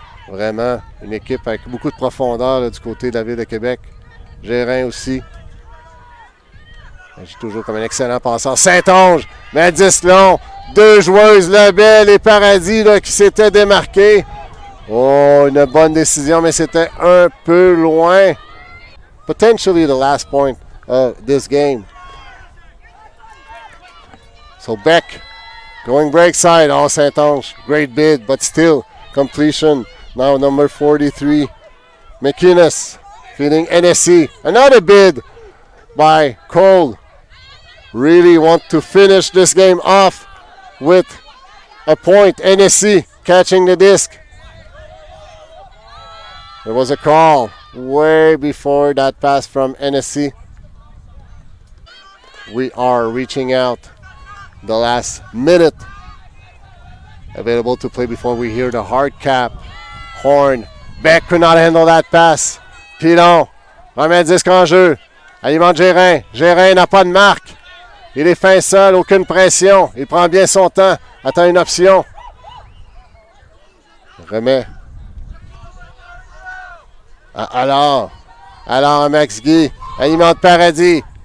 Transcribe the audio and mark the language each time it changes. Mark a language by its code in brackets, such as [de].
[fr] Vraiment une équipe avec beaucoup de profondeur là, du côté de la ville de Québec. Gérin aussi. J'ai toujours comme un excellent passeur. St-Onge, mais 10 long. 2 joueuses, Lebel et Paradis, là, qui s'étaient démarquées. Oh, une bonne décision, mais c'était un peu loin. [en] Potentially the last point of this game. So Beck going break side. Oh, St-Onge, great bid, but still completion. Now number 43, McInnes feeding NSC. Another bid by Qold. Really want to finish this game off with a point. NSC catching the disc. There was a call way before that pass from NSC. We are reaching out the last minute available to play before we hear the hard cap horn. Beck could not handle that pass. [fr] Pilon remet le disque en jeu. Alimente Gérin. Gérin n'a pas de marque. Il est fin seul, aucune pression. Il prend bien son temps. Attend une option. Remet. Alors à Max Guy. Alimente Paradis.